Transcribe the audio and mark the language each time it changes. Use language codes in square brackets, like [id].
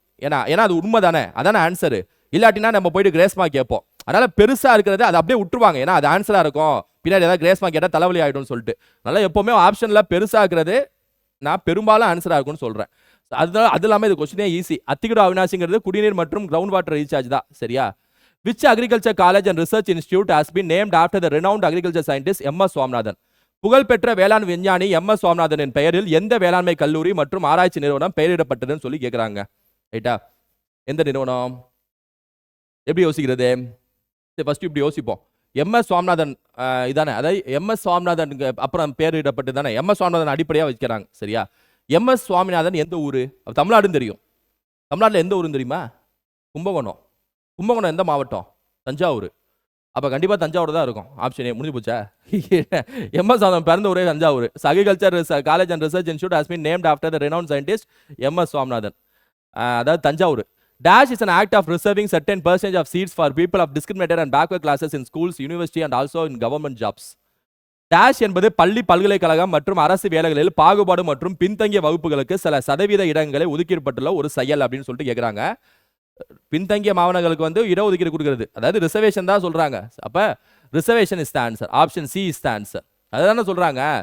[ta] ஏன்னா அது உண்மை தானே, அதானே ஆன்சரு. இல்லாட்டினா நம்ம போயிட்டு கிரேஸ் மார்க் கேட்போம். அதனால பெருசா இருக்கிறது அது அப்படியே விட்டுருவாங்க. ஏன்னா அது ஆன்சரா இருக்கும். பின்னாடி ஏதாவது கிரேஸ் மார்க் கேட்டால் தலைவலி ஆயிடும்னு சொல்லிட்டு. அதனால எப்பவுமே ஆப்ஷன்ல பெருசா இருக்கிறது நான் பெரும்பாலும் ஆன்சரா இருக்கும்னு சொல்றேன். அது இல்லாம இது கொஸ்டினே ஈஸி. அத்திக்கடு அவினாசிங்கிறது குடிநீர் மற்றும் கிரவுண்ட் வாட்டர் ரீசார்ஜ் தான். சரியா? [en] Which agriculture college and research institute has been named after the renowned agriculture scientist M.S. Swaminathan? [ta] புகழ்பெற்ற வேளாண் விஞ்ஞானி M.S. சுவாமிநாதனின் பெயரில் எந்த வேளாண்மை கல்லூரி மற்றும் ஆராய்ச்சி நிறுவனம் பெயரிடப்பட்டதுன்னு சொல்லி கேட்குறாங்க. ரைட்டா? எந்த நிறுவனம்? எப்படி யோசிக்கிறது? ஃபர்ஸ்ட் இப்படி யோசிப்போம். M.S. சுவாமிநாதன் இதானே, அதாவது M.S. சுவாமிநாதன் அப்புறம் பெயரிடப்பட்டு தானே M.S. சுவாமிநாதன் அடிப்படையாக வைக்கிறாங்க. சரியா? M.S. சுவாமிநாதன் எந்த ஊர்? தமிழ்நாடுன்னு தெரியும். தமிழ்நாட்டில் எந்த ஊருன்னு தெரியுமா? கும்பகோணம். கும்பகோணம் எந்த மாவட்டம்? தஞ்சாவூர். அப்போ கண்டிப்பாக தஞ்சாவூர் தான் இருக்கும். ஆப்ஷன் ஏ முடிஞ்சு போச்சா? M.S. சுவாமிநாதன் பிறந்த ஊரே Thanjavur. [en] Agriculture college and research institute has been named after the renowned scientist M.S. [ta] Swaminathan. அதாவது Thanjavur. [en] Dash is an act of reserving certain percentage of seats for people of discriminated and backward classes in schools, university and also in government jobs. [ta] Dash என்பது பள்ளி, பல்கலைக்கழகம் மற்றும் அரசு வேலைகளில் பாகுபாடு மற்றும் பின்தங்கிய வகுப்புகளுக்கு சில சதவீத இடங்களை ஒதுக்கப்பட்டுள்ள ஒரு செயல் அப்படின்னு சொல்லிட்டு கேட்குறாங்க. பின்தங்கிய மாணவர்களுக்கு வந்து இடஒதுக்கீடு கொடுக்கிறது, அதாவது ரிசர்வேஷன் தான் சொல்றாங்க. அப்ப [en] Reservation is the answer. Option C is the answer. [ta] அதுதானே சொல்றாங்க.